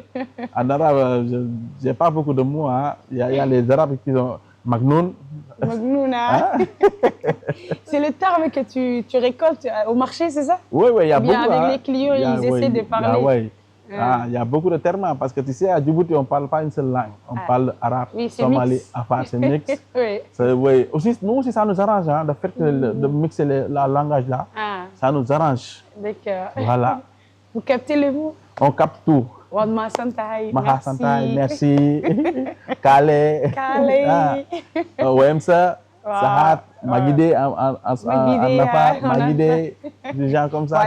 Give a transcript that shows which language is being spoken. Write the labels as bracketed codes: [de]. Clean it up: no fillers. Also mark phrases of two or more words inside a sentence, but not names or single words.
[fr] En arabe, je n'ai pas beaucoup de mots. Il y a les Arabes qui sont Magnoun. Magnouna. C'est le terme que tu récoltes au marché, c'est ça? Oui, il y a beaucoup. Avec les clients, ils essaient de parler. Il y a beaucoup de termes parce que tu sais, à Djibouti, on ne parle pas une seule langue. On parle arabe, somali, afar, c'est mix. Aussi, nous aussi, ça nous arrange, le fait de mixer la langage là. Ça nous arrange. D'accord. Voilà. Vous captez les mots? On capte tout. [so] Wadma Santai, [fr] merci. Kale. Wemsa, Sahat, Magide, Anafar, Magide, des gens comme ça.